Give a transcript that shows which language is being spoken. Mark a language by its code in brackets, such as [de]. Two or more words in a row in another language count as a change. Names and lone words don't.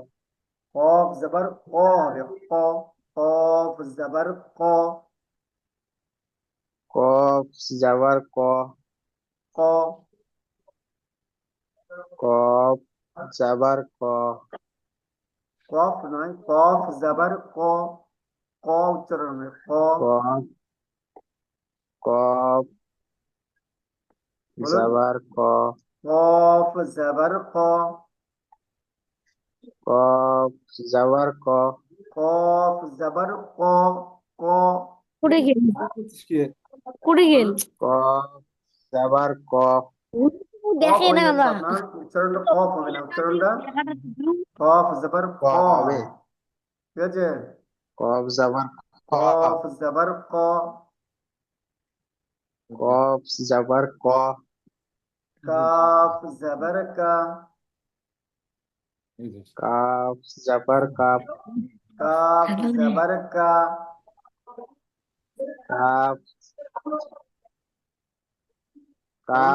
[ur] قاف زبر قا. قا. قاف زبر قا. قاف زبر قا. قا. قاف زبر قا. [bn] قاف নয়, কফ জবর ক। ক উচ্চারণ হবে ক। [ur] قاف قاف [bn] বলুন। [ur] زبر قا. [bn] কফ জবর ক। [ur] قاف زبر قا. [bn] কফ জবর ক। ক। করে গেল করে গেল বলুন। [ur] قاف زبر قا. [bn] কফ দেখে হয়ে না যাচ্ছে, না আপনার উচ্চারণটা কফ হবে না, উচ্চারণটা কফ জবর ক قا হবে। হবে। ঠিক আছে। [ur] قاف زبر قا. [bn] কফ জবর ক। [ur] قاف زبر قا. [bn] কাফ জবর কা। কাফ জবর কাফ। কাফ জবর কা। কাফ বলুন।